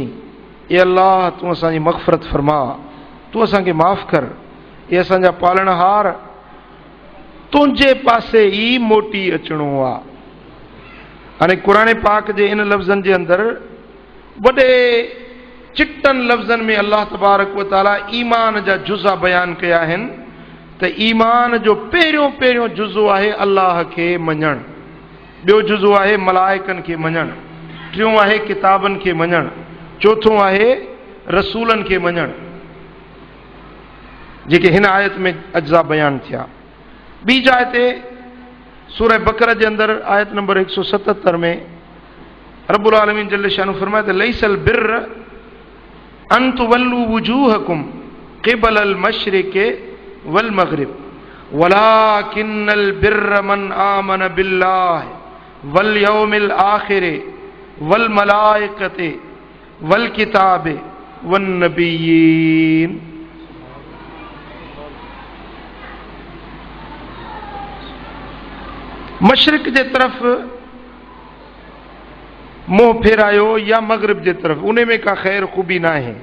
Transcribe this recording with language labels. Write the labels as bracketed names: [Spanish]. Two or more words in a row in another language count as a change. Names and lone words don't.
[Sindhi] ए अल्लाह, तूं असांजी मग़फ़िरत फरमा, तूं असांखे माफ़ कर, ए असांजा पालणहार, तुंहिंजे पासे ई मोटी अचणो आहे। हाणे क़ुर पाक जे इन लफ़्ज़नि जे अंदरि वॾे चिटनि लफ़्ज़नि में [Arabic] الله تبارك وتعالى [Sindhi] ईमान जा जुज़ा बयान कया आहिनि त ईमान जो पहिरियों जुज़ो आहे अल्लाह खे मञणु, ॿियो जुज़ो आहे मलाइकनि खे मञणु, टियों आहे किताबनि खे मञणु, चोथों आहे रसूलनि खे मञणु, जेके हिन आयत में अज्ज़ा बयान थिया। ॿी जाइ ते सूरह बकरा जे अंदरि आयत नंबर 177 में [Arabic] رب العالمين جل شانه [Sindhi] फरमाए त [Arabic] ليس البر أن تولوا وجوهكم قبل المشرق والمغرب ولكن البر من آمن بالله واليوم الآخر والملائكة والكتاب والنبيين. [Sindhi] मशरिक़ जे तरफ़ मुंहुं फेरायो या मग़रिब जे तरफ़, उन में का ख़ैर ख़ूबी ना आहे।